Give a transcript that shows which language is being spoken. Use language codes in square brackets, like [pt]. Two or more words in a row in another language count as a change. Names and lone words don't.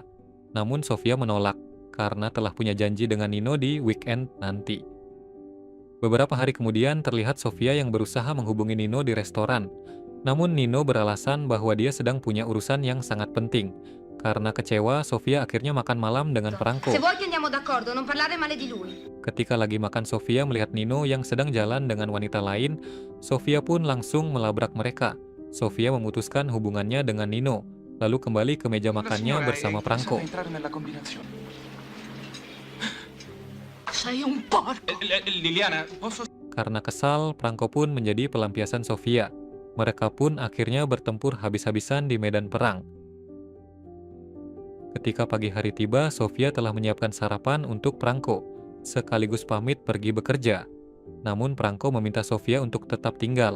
[id] Namun Sofia menolak karena telah punya janji dengan Nino di weekend nanti. Beberapa hari kemudian terlihat Sofia yang berusaha menghubungi Nino di restoran. Namun Nino beralasan bahwa dia sedang punya urusan yang sangat penting. Karena kecewa, Sofia akhirnya makan malam dengan Perangko. [it] Se vuoi che andiamo d'accordo, non parlare male di lui. [id] Ketika lagi makan, Sofia melihat Nino yang sedang jalan dengan wanita lain. Sofia pun langsung melabrak mereka. Sofia memutuskan hubungannya dengan Nino, lalu kembali ke meja makannya bersama Perangko. [it] Sei un porco. Liliana, posso... [id] Karena kesal, Perangko pun menjadi pelampiasan Sofia. Mereka pun akhirnya bertempur habis-habisan di medan perang. Ketika pagi hari tiba, Sofia telah menyiapkan sarapan untuk Perangko, sekaligus pamit pergi bekerja. Namun Perangko meminta Sofia untuk tetap tinggal.